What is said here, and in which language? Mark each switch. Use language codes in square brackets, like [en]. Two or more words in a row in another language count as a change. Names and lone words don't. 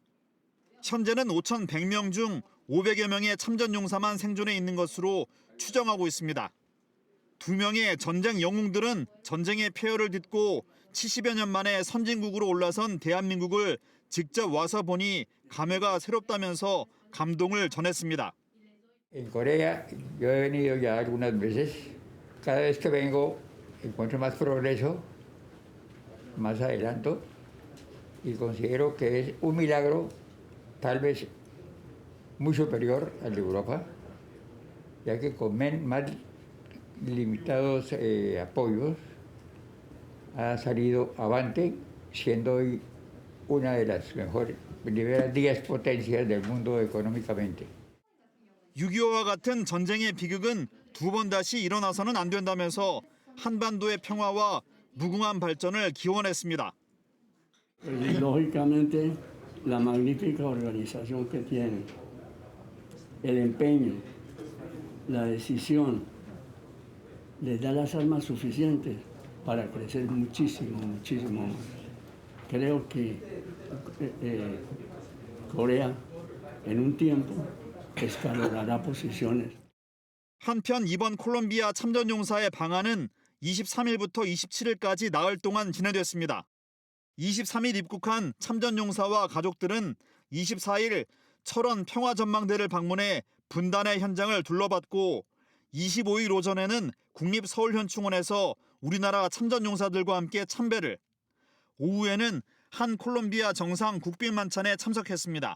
[ko] 현재는 5,100명 중 500여 명의 참전 용사만 생존해 있는 것으로 추정하고 있습니다. 2명의 전쟁 영웅들은 전쟁의 폐허를 딛고 70여 년 만에 선진국으로 올라선 대한민국을 직접 와서 보니 감회가 새롭다면서 감동을 전했습니다. [es] En Corea yo he venido ya algunas veces. Cada vez que vengo encuentro más progreso, más adelanto y considero que es un milagro, tal vez muy superior al de Europa, ya que con más limitados apoyos ha salido avante, siendo hoy una de las mejores, primeras 10 potencias del mundo económicamente. [ko] 6.25와 같은 전쟁의 비극은 두 번 다시 일어나서는 안 된다면서 한반도의 평화와 무궁한 발전을 기원했습니다. [es] Lógicamente, la magnífica organización que tiene, el empeño, la decisión, les da las armas suficientes para crecer muchísimo, muchísimo más. Creo que Corea en un tiempo escalará posiciones. [ko] 한편 이번 콜롬비아 참전용사의 방한은 23일부터 27일까지 나흘 동안 진행됐습니다. 23일 입국한 참전용사와 가족들은 24일 철원 평화전망대를 방문해 분단의 현장을 둘러봤고 25일 오전에는 국립서울현충원에서 우리나라 참전용사들과 함께 참배를, 오후에는 한 콜롬비아 정상 국빈 만찬에 참석했습니다.